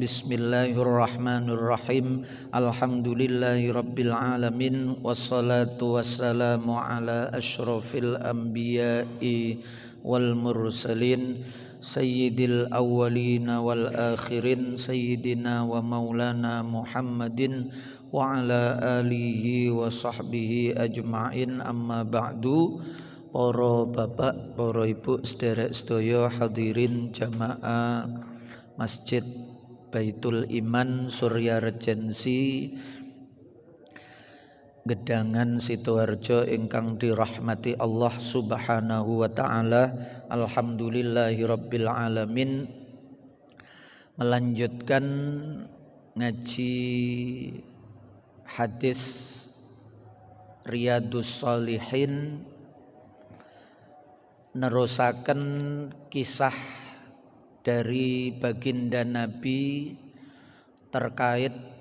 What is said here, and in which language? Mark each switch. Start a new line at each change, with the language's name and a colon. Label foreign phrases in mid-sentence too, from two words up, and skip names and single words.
Arabic: بسم الله الرحمن الرحيم. الحمد لله رب العالمين والصلاة والسلام على أشرف الأنبياء والمرسلين سيد الأولين والآخرين سيدنا ومولانا محمد وعلى آله وصحبه أجمعين. أما بعد.
Javanese: Para bapak, para ibu, sederek sedaya hadirin jamaah Masjid Baitul Iman Surya Regensi Gedangan Sidoarjo ingkang dirahmati Allah
Arabic: سبحانه وتعالى. الحمد لله رب العالمين.
Indonesian: Melanjutkan ngaji hadis Riyadhus Shalihin, nerusaken kisah dari baginda Nabi terkait